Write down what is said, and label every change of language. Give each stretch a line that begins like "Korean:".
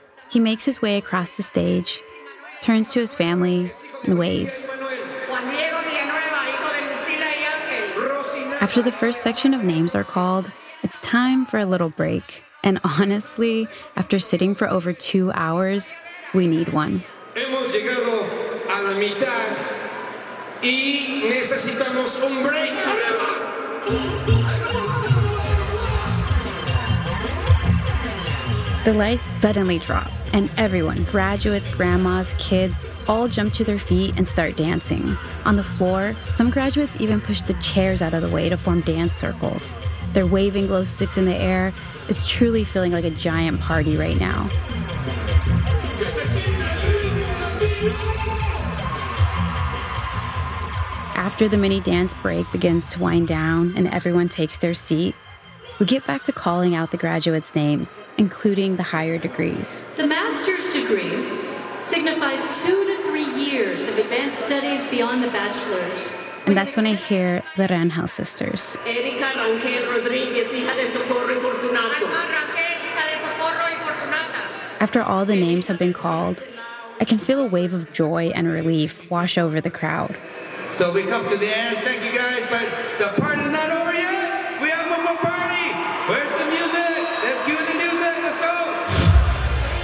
English: He makes his way across the stage, turns to his family, and waves. After the first section of names are called, it's time for a little break. And honestly, after sitting for over 2 hours, we need one.
Spanish: Hemos llegado a la mitad y necesitamos un break. ¡Arriba!
English: The lights suddenly drop, and everyone, graduates, grandmas, kids, all jump to their feet and start dancing. On the floor, some graduates even push the chairs out of the way to form dance circles. They're waving glow sticks in the air. It's truly feeling like a giant party right now. After the mini dance break begins to wind down and everyone takes their seat, we get back to calling out the graduates' names, including the higher degrees. The master's degree signifies 2 to 3 years of advanced studies beyond the bachelor's. And that's when I hear the Rangel sisters.
Spanish: Erika Rangel Rodriguez, hija de Socorro y Fortunato.
English: After all the names have been called, I can feel a wave of joy and relief wash over the crowd. So we come to the end. Thank you, guys. But the party's not over yet. We have one more party. Where's the music? Let's cue the music. Let's go.